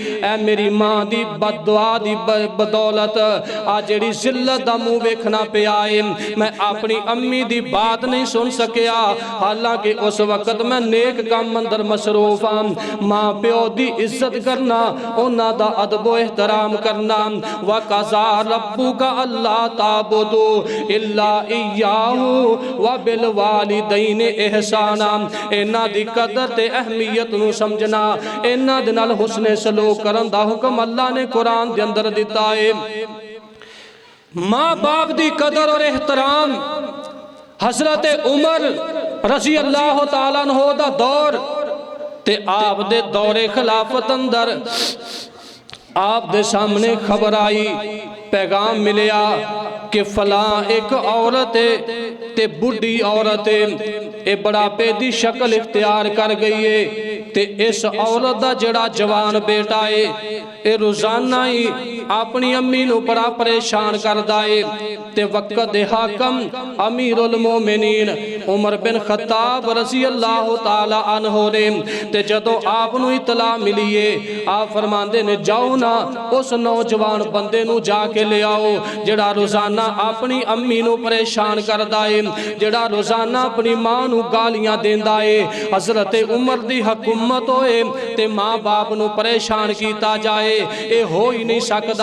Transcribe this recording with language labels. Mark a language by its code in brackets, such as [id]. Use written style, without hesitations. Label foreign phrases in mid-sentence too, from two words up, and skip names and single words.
[pa] اے میری ماں دی بددعا دی بدولت اج جیہڑی ذلت دا منہ ویکھنا پیا ہے. میں اپنی امی دی بات نہیں سن سکیا، حالانکہ اس وقت میں نیک کم اندر مصروف ہاں. ماں پیو دی عزت کرنا، انہاں دا ادب احترام کرنا. [ar] وقضى ربك ألا تعبدوا إلا إياه وبالوالدين إحسانا. [pa] انہاں دی قدر تے اہمیت نوں سمجھنا، انہاں دے نال حسن سلوک کرن دا حکم اللہ نے قرآن دے اندر دتا ہے. ماں باپ دی قدر اور احترام، حضرت عمر [ar] رضي الله تعالى عنه [pa] دا دور تے آپ دے دورے خلافت اندر آپ دے سامنے خبر آئی، پیغام ملیا کہ فلاں اک عورت ہے تے بڈھی عورت ہے، ایہ بڈھاپے دی شکل اختیار کر گئی ہے تے اس عورت دا جیہڑا جوان بیٹا ہے ایہ روزانہ ہی اپنی امی نوں بڑا پریشان کردا ہے. تے وقت دے حاکم امیر المومنین عمر بن خطاب [ar] رضي الله تعالى عنه [pa] نے تے جدوں آپ نوں اطلاع ملی ہے، آپ فرماندے نے جاؤ نا اس نوجوان بندے نوں جا کے لے آؤ جیہڑا روزانہ اپنی امی نوں پریشان کردا ہے، جیہڑا روزانہ اپنی ماں نوں گالیاں دیندا ہے. حضرت عمر دی حکومت ہوئے تے ماں باپ نوں پریشان کیتا جائے، ایہ ہو ہی نہیں سکدا.